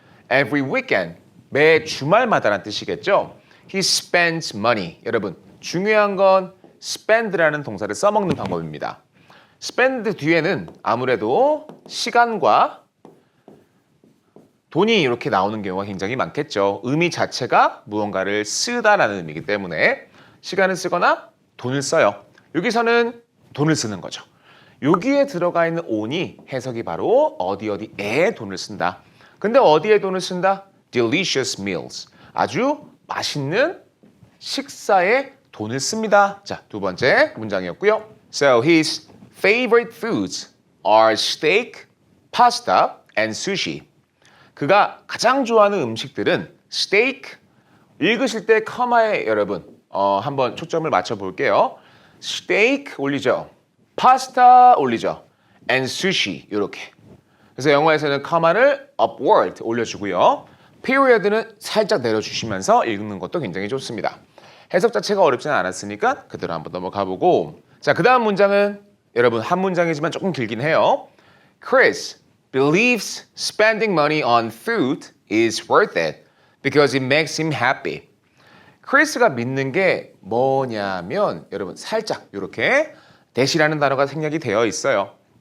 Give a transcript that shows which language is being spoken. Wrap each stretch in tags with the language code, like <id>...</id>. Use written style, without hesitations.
<en>Every weekend,</en> <ko>매 주말마다라는 뜻이겠죠?</ko> <en>He spends money.</en> <ko>여러분, 중요한 건 spend라는 동사를 써먹는 방법입니다. spend 뒤에는 아무래도 시간과 돈이 이렇게 나오는 경우가 굉장히 많겠죠. 의미 자체가 무언가를 쓰다라는 의미이기 때문에 시간을 쓰거나 돈을 써요. 여기서는 돈을 쓰는 거죠. 여기에 들어가 있는 on이 해석이 바로 어디에 돈을 쓴다. 근데 어디에 돈을 쓴다?</ko> <en>delicious meals.</en> <ko>아주 맛있는 식사에 돈을 씁니다. 자, 두 번째 문장이었고요.</ko> <en>So his favorite foods are steak, pasta, and sushi.</en> <ko>그가 가장 좋아하는 음식들은 steak. 읽으실 때 커마에 여러분 한번 초점을 맞춰 볼게요. steak 올리죠. 파스타 올리죠.</ko> <en>and sushi</en> <ko>이렇게. 그래서 영어에서는 커마를 upward 올려주고요. period는 살짝 내려주시면서 읽는 것도 굉장히 좋습니다. 해석 자체가 어렵지는 않았으니까 그대로 한번 넘어가 보고 자, 그 다음 문장은 여러분 한 문장이지만 조금 길긴 해요.</ko> <en>Chris believes spending money on food is worth it because it makes him happy.</en> <ko>크리스가 믿는 게 뭐냐면 여러분 살짝 이렇게 that이라는 단어가 생략이 되어 있어요.</ko>